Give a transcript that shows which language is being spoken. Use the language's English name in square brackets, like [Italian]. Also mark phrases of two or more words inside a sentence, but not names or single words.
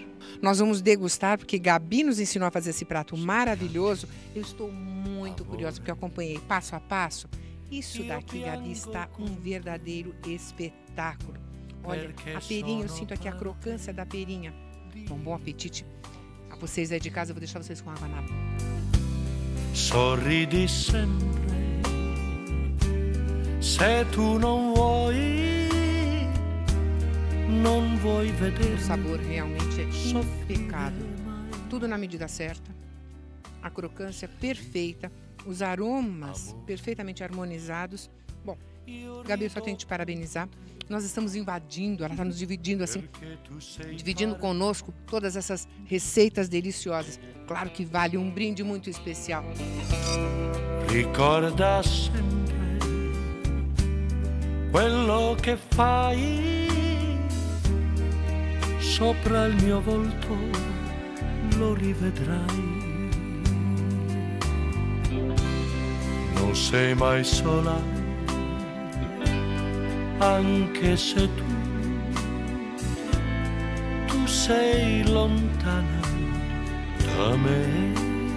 [Portuguese] Nós vamos degustar, porque Gabi nos ensinou a fazer esse prato maravilhoso. Eu estou muito curiosa, porque eu acompanhei passo a passo. Isso daqui, Gabi, está um verdadeiro espetáculo. Olha, a perinha, eu sinto aqui a crocância da perinha. Bom apetite. A vocês aí de casa, eu vou deixar vocês com água na boca. [Italian] Sorridi sempre, se tu non vuoi vedere. [Portuguese] O sabor realmente é impecável. Tudo na medida certa. A crocância perfeita. Os aromas perfeitamente harmonizados. Bom, Gabi, eu só tenho que te parabenizar. Nós estamos invadindo, ela está nos dividindo assim, dividindo conosco todas essas receitas deliciosas. Claro que vale um brinde muito especial. [Italian] Ricorda sempre quello che fai sopra il mio volto, lo rivedrai. Non sei mai sola, anche se tu sei lontana da me.